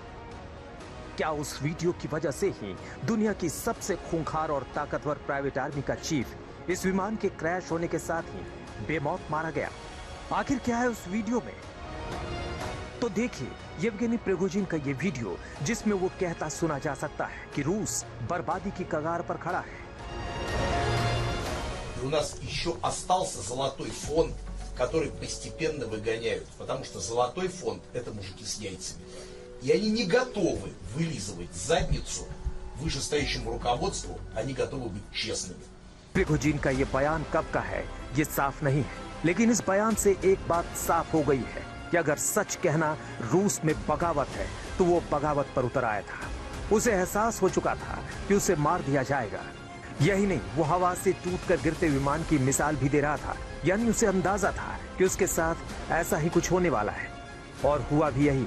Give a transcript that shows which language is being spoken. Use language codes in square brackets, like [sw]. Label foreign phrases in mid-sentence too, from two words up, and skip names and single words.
[hi] क्या उस वीडियो की वजह से ही दुनिया की सबसे खूंखार और ताकतवर [en] private army [hi] का चीफ इस विमान के क्रैश होने के साथ ही बेमौत मारा गया? आखिर क्या है उस वीडियो में? तो देखिए येवगेनी प्रिगोजिन का ये वीडियो, जिसमें वो कहता सुना जा सकता है कि रूस बर्बादी की कगार पर खड़ा है। [ru] У нас еще остался золотой фонд, который постепенно выгоняют, потому что золотой фонд – это мужики с яйцами. И они не готовы вылизывать задницу вышестоящему руководству, они готовы быть честными. [hi] प्रिगोजिन का ये बयान कब का है ये साफ नहीं है, लेकिन इस बयान से एक बात साफ हो गई है कि अगर सच कहना रूस में बगावत है तो वो बगावत पर उतर आया था। उसे एहसास हो चुका था कि उसे मार दिया जाएगा। यही नहीं, वो हवा से टूटकर गिरते विमान की मिसाल भी दे रहा था, यानी उसे अंदाजा था कि उसके साथ ऐसा ही कुछ होने वाला है, और हुआ भी यही।